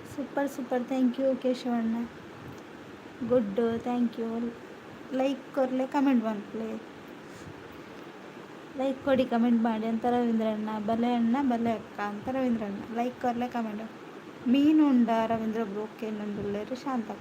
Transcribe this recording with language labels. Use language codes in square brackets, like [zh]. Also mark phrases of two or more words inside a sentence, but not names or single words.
[en] Super super, thank you Keshavanna. Good, thank you. [tcy] ಲೈಕ್ ಕೊರಲೆ ಕಮೆಂಟ್ ಬಂದ್ಲೆ, [kn] ಲೈಕ್ ಕೊಡಿ, ಕಮೆಂಟ್ ಮಾಡಿ ಅಂತ ರವೀಂದ್ರಣ್ಣ. [tcy] ಬಲೆ ಅಣ್ಣ ಬಲೆ ಅಕ್ಕ ಅಂತ ರವೀಂದ್ರಣ್ಣ. ಲೈಕ್ ಕೊರಲೆ ಕಮೆಂಟ್. ಮೀನು ಉಂಡ ರವೀಂದ್ರ ಬ್ರೋ ಕೇನಂದುಲ್ಲೇರು ಶಾಂತಕ್ಕ.